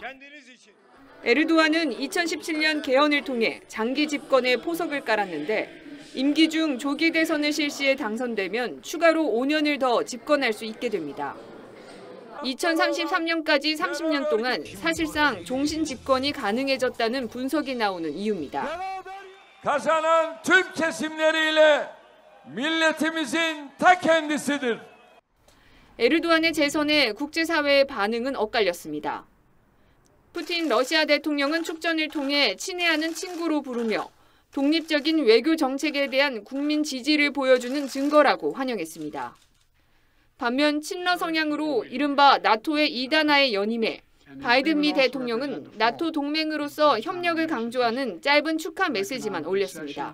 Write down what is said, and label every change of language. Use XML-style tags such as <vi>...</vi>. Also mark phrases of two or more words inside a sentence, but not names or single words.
<ko>에르도안은 2017년 개헌을 통해 장기 집권에 포석을 깔았는데 임기 중 조기 대선을 실시해 당선되면 추가로 5년을 더 집권할 수 있게 됩니다. 2033년까지 30년 동안 사실상 종신 집권이 가능해졌다는 분석이 나오는 이유입니다.</ko> <tr>Kazanan tüm kesimleriyle milletimizin ta kendisidir.</tr> <ko>에르도안의 재선에 국제사회의 반응은 엇갈렸습니다. 푸틴 러시아 대통령은 축전을 통해 친애하는 친구로 부르며 독립적인 외교 정책에 대한 국민 지지를 보여주는 증거라고 환영했습니다. 반면 친러 성향으로 이른바 나토의 2단화에 연임해 바이든 미 대통령은 나토 동맹으로서 협력을 강조하는 짧은 축하 메시지만 올렸습니다.</ko>